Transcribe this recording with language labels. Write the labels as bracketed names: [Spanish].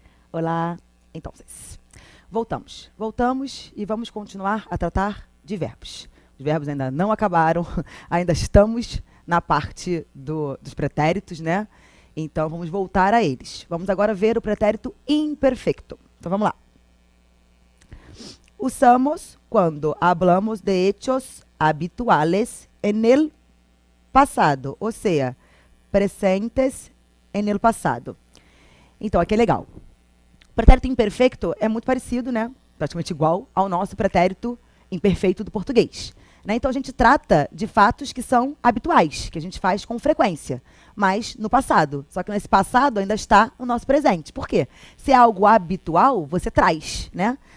[Portuguese] Olá! Então, voltamos. Voltamos e vamos continuar a tratar de verbos. Os verbos ainda não acabaram, ainda estamos na parte dos pretéritos, né? Então, vamos voltar a eles. Vamos agora ver o pretérito imperfeito. Então, vamos lá. [Spanish] Usamos quando hablamos de hechos habituales en el pasado, [Portuguese] ou seja, [Spanish] presentes en el pasado. [Portuguese] Então, aqui é legal. O pretérito imperfeito é muito parecido, né? Praticamente igual ao nosso pretérito imperfeito do português. Né? Então, a gente trata de fatos que são habituais, que a gente faz com frequência, mas no passado. Só que nesse passado ainda está o nosso presente. Por quê? Se é algo habitual, você traz, né?